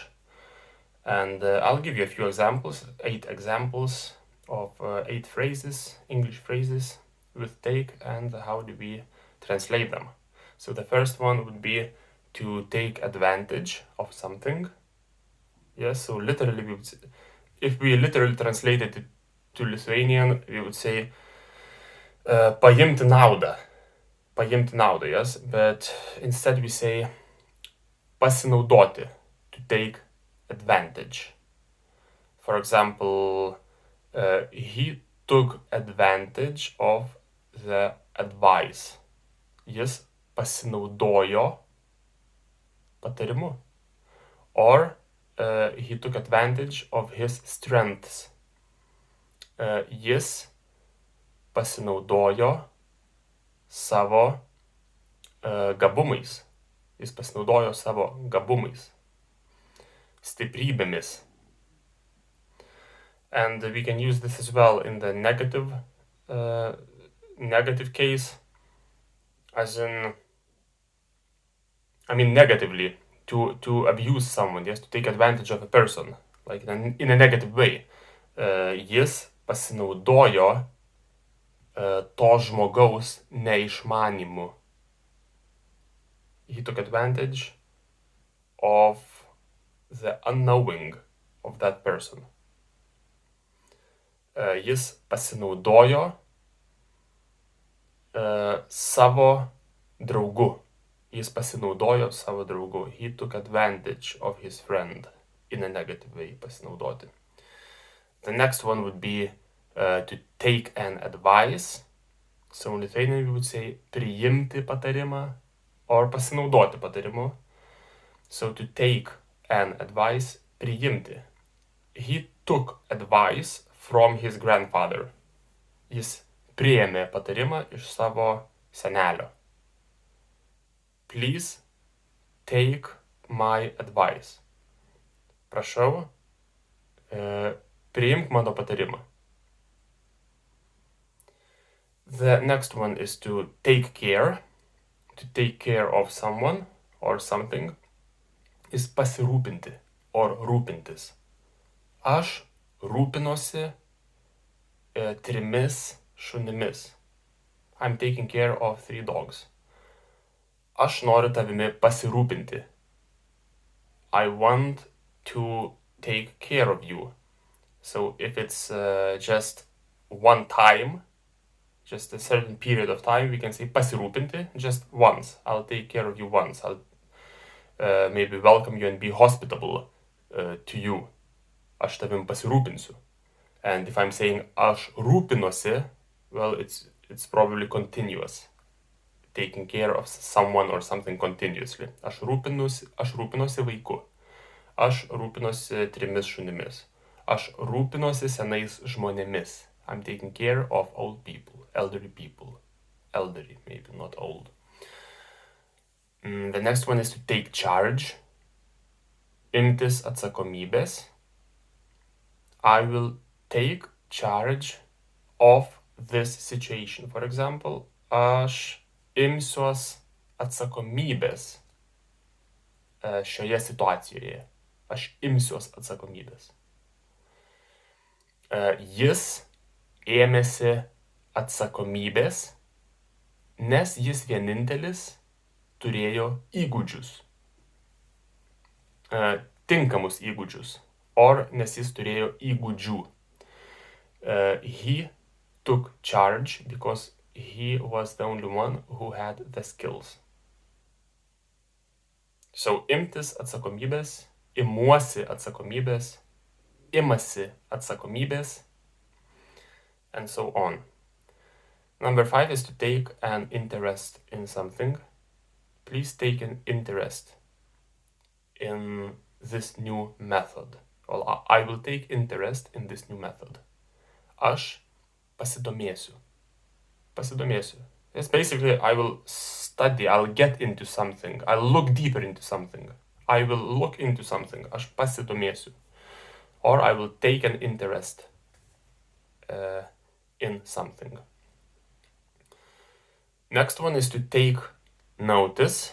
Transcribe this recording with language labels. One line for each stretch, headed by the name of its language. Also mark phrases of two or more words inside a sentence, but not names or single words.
English: And I'll give you a few examples, 8 examples of 8 phrases, English phrases with take, and how do we translate them. So the first one would be to take advantage of something. Yes, so literally, if we literally translated it to Lithuanian, we would say
Lithuanian: paimti naudą. Paimti naudą,
English: yes, but instead we say pasinaudoti, to take advantage. For example, he took advantage of the advice.
Lithuanian: Jis pasinaudojo patarimu.
English: Or he took advantage of his strengths.
Lithuanian: Jis pasinaudojo savo gabumais. Jis pasinaudojo savo gabumais. Stiprybėmis.
English: And we can use this as well in the negative case, as in, negatively, to abuse someone, yes, to take advantage of a person, like in a negative way.
Lithuanian: Jis pasinaudojo to žmogaus neišmanimu.
English: He took advantage of the unknowing of that person.
Lithuanian: Jis pasinaudojo savo draugu. Jis pasinaudojo savo draugu.
English: He took advantage of his friend in a negative way, pasinaudoti. The next one would be to take an advice. So in Lithuanian we would say
Lithuanian: priimti patarimą
English: or
Lithuanian: pasinaudoti patarimu.
English: So to take an advice, priimti. He took advice from his grandfather.
Lithuanian: Jis priėmė patarimą iš savo senelio.
English: Please take my advice.
Lithuanian: Prašau, priimk mano patarimą.
English: The next one is to take care of someone or something, is pasirūpinti or rūpintis.
Lithuanian: Aš rūpinosi 3 šunimis.
English: I'm taking care of 3 dogs.
Lithuanian: Aš noriu tavimi pasirūpinti.
English: I want to take care of you. So if it's just one time, just a certain period of time, we can say pasirūpinti just once. I'll take care of you once. I'll maybe welcome you and be hospitable to you.
Lithuanian: Aš tavim pasirūpinsiu.
English: And if I'm saying
Lithuanian: aš rūpinosi,
English: well, it's probably continuous. Taking care of someone or something continuously.
Lithuanian: Aš rūpinosi vaiku. Aš rūpinosi 3 šunimis. Aš rūpinosi senais žmonėmis.
English: I'm taking care of old people, elderly people. Elderly, maybe not old. The next one is to take charge.
Lithuanian: Imtis atsakomybės.
English: I will take charge of this situation. For example,
Lithuanian: aš imsiuos atsakomybės šioje situacijoje. Aš imsiuos atsakomybės. Jis ėmėsi atsakomybės, nes jis vienintelis turėjo įgūdžius. Tinkamus įgūdžius. Or nes jis turėjo įgūdžių.
English: He took charge because he was the only one who had the skills.
Lithuanian: So imtis atsakomybės, imuosi atsakomybės, imasi atsakomybės,
English: and so on. Number 5 is to take an interest in something. Please take an interest in this new method. Well, I will take interest in this new method.
Lithuanian: Aš pasidomėsiu. Pasidomėsiu.
English: Yes, basically, I will study, I'll get into something, I'll look deeper into something. I will look into something,
Lithuanian: aš pasidomėsiu.
English: Or I will take an interest in something. Next one is to take notice.